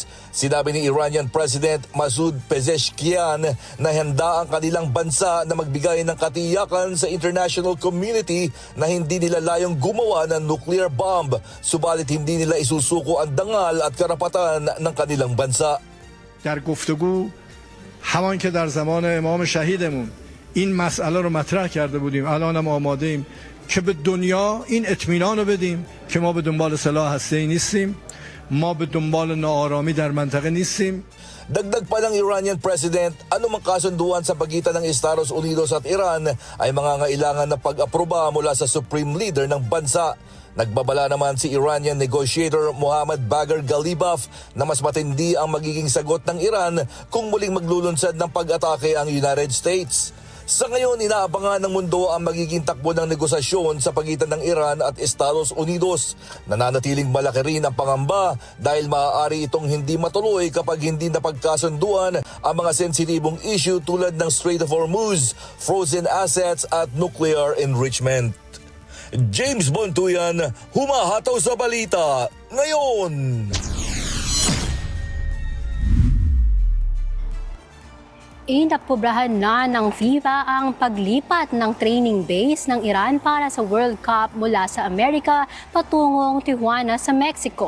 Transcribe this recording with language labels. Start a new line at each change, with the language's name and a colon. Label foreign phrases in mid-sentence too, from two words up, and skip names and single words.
Filipino: Sinabi ni
English: Iranian President
Filipino: Masoud Pezeshkian na handa ang kanilang bansa na magbigay ng katiyakan sa
English: international community
Filipino: na hindi nila layong gumawa ng
English: nuclear bomb,
Filipino: subalit hindi nila isusuko ang dangal at karapatan ng kanilang bansa.
Persian: در گفتگو همان که در زمان امام شهیدمون این مسئله رو مطرح کرده بودیم، الانم آماده ایم که به دنیا این اطمینان رو بدیم که ما به دنبال سلاح هسته‌ای نیستیم، ما به دنبال ناآرامی در منطقه نیستیم.
Filipino: Dagdag pa ng
English: Iranian President,
Filipino: anumang kasunduan sa pagitan ng Estados Unidos at Iran ay mangangailangan na pag-aproba mula sa
English: Supreme Leader
Filipino: ng bansa. Nagbabala naman si
English: Iranian negotiator
Filipino: Mohammad Bagher Ghalibaf na mas matindi ang magiging sagot ng Iran kung muling maglulunsad ng pag-atake ang United States. Sa ngayon, inaabangan ng mundo ang magiging takbo ng negosasyon sa pagitan ng Iran at Estados Unidos. Nananatiling malaki rin ang pangamba dahil maaari itong hindi matuloy kapag hindi napagkasunduan ang mga sensitibong issue tulad ng Strait of Hormuz,
English: frozen assets
Filipino: at
English: nuclear enrichment.
Filipino: James Bontuyan, humahataw sa balita ngayon. Inaprobahan na ng FIFA ang paglipat ng
English: training base
Filipino: ng Iran para sa World Cup mula sa Amerika patungong Tijuana sa Mexico.